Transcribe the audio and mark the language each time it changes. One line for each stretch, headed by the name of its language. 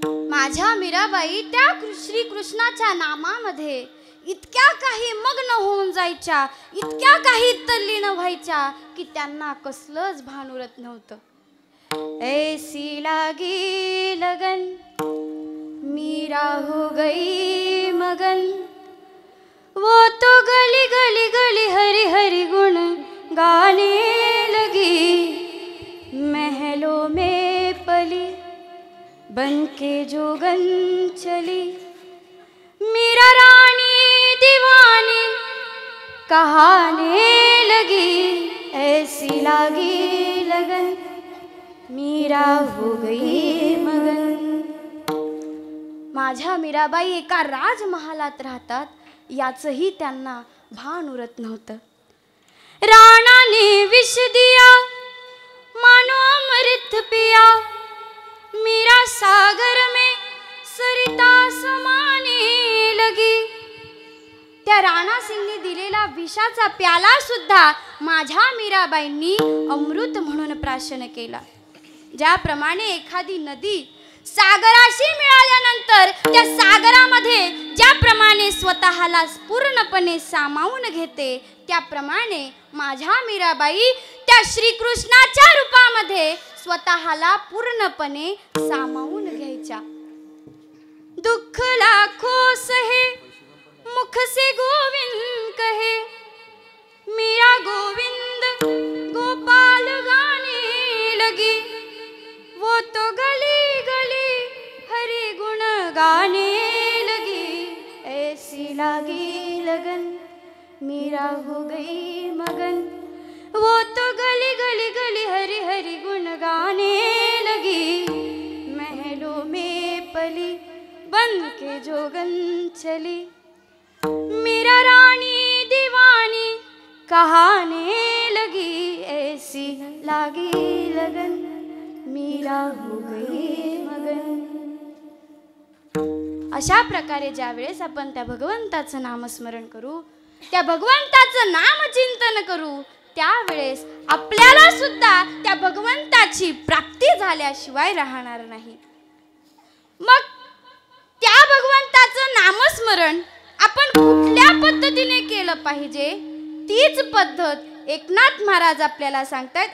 Marathi: माझ्या मीराबाई त्या श्रीकृष्णाच्या नामामध्ये इतक्या काही मग्न होऊन जायच्या, इतक्या काही तल्लीन व्हायच्या की त्यांना कसलंच भान उरत नव्हतं.
Hindi: ऐसी लागी लगन मीरा हो गई मगन, वो तो गली गली गली हरी हरी गुण गाने लगी. महलों में पली बन के जोगन चली, मीरा रानी दीवानी कहाने लगी. ऐसी लागी लगन मीरा हो गई मगन.
Marathi: माझ्या मीराबाई एका राजमहालात राहतात याचंही त्यांना भान उरत नव्हतं.
Hindi: राणा ने विष दिया मानो अमृत पिया, मीरा सागर में सरिता समाने लगी.
Marathi: त्या राणा सिंगने दिलेला विषाचा प्याला सुद्धा माझ्या मीराबाईंनी अमृत म्हणून प्राशन केला. ज्याप्रमाणे एखादी नदी सागराशी मिळाल्यानंतर त्या सागरामध्ये ज्याप्रमाणे स्वतःला पूर्णपणे सामावून घेते, त्याप्रमाणे माझ्या मीराबाई त्या श्रीकृष्णाच्या रूपामध्ये स्वतःला पूर्णपणे सामावून घ्यायच्या.
Hindi: दुःख लाखों सहे मुख से गोविंद कहे, मीरा गोविंद गोपाल गाने लगी. वो तो गली गली हरि गुण गाने लगी. ऐसी लागी लगन मीरा हो गई मगन, वो तो गली गली गली हरि हरि गुण गाने लगी. महलों में पली बन के जोगन चली, मीरा रानी दीवानी कहाने लगी. ऐसी लागी लगन मीरा हो गई मगन.
Marathi: अशा प्रकारे ज्या वेळेस आपण त्या भगवंताचं नामस्मरण करू, त्या भगवंताचं नामचिंतन करू, त्यावेळेस आपल्याला सुद्धा त्या भगवंताची प्राप्ती झाल्याशिवाय राहणार नाही. मग त्या भगवंताचं नामस्मरण आपण कुठल्या पद्धतीने केलं पाहिजे, तीच पद्धत एकनाथ महाराज आपल्याला सांगतायत.